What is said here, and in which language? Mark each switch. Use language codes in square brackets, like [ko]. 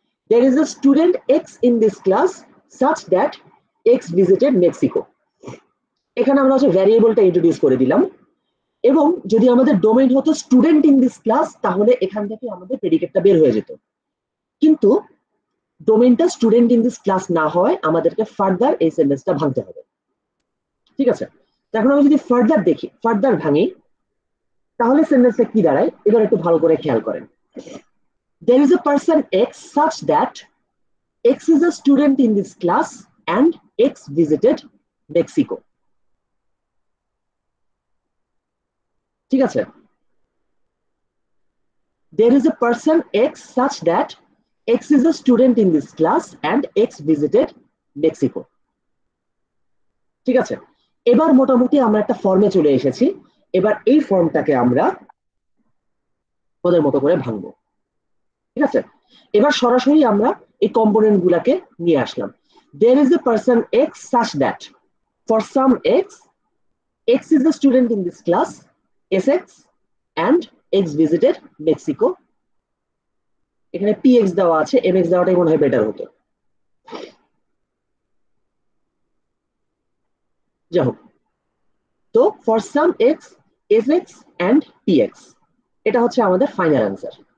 [en] There is a student X in this class such that X visited Mexico. [bn] এখানে আমরা হচ্ছে ভ্যারিয়েবলটা introduce করে দিলাম। এবং যদি আমাদের ডোমেইন হতো স্টুডেন্ট ইন দিস ক্লাস, তাহলে এখান থেকে আমাদের প্রেডিকেটটা বের হয়ে যেত। কিন্তু ডোমেইনটা স্টুডেন্ট ইন দিস ক্লাস না হয় আমাদেরকে ফার্দার এই সেন্টেন্সটা ভাঙতে হবে। ঠিক আছে, এখন আমি যদি ফার্দার ভাঙি, তাহলে সেন্টেন্সটা কি দাঁড়ায় এবার একটু ভালো করে খেয়াল করেন। [en] There is a person X such that X is a student in this class and X visited Mexico. [bn] ঠিক আছে, [en] there is a person X such that X is a student in this class and X visited Mexico. [bn] ঠিক আছে, এবার মোটামুটি আমরা একটা ফর্মে চলে এসেছি। এবার এই ফর্মটাকে আমরা ওদের মতো করে ভাঙবো। ঠিক আছে, এবার সরাসরি আমরা এই কম্পোনেন্ট গুলাকে নিয়ে আসলাম। [en] There is a person X such that for some X, X is a student in this class, SX, and X visited Mexico. [bn] এখানে PX দেওয়া আছে, MX দেওয়াটাই মনে হয় বেটার হতো। যাই হোক, তো [en] for some X, SX and PX [bn] এটা হচ্ছে আমাদের ফাইনাল অ্যান্সার।